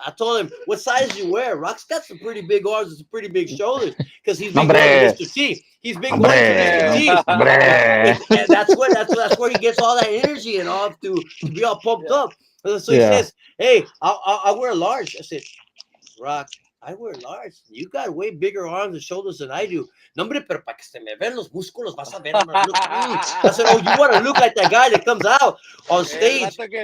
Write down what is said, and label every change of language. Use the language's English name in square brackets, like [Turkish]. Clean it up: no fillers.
[English] I told him, what size you wear? Rock's got some pretty big arms and some pretty big shoulders because he's been going to Mr. T. He's been going to Mr. T. And that's where he gets all that energy and all to be all pumped up. So he says, hey, I wear a large. I said, Rock, I wear large. You got way bigger arms and shoulders than I do. [Spanish] No, hombre, pero para que se me ven los músculos, vas a ver. [English] I said, oh, you want to look like that guy that comes out on stage?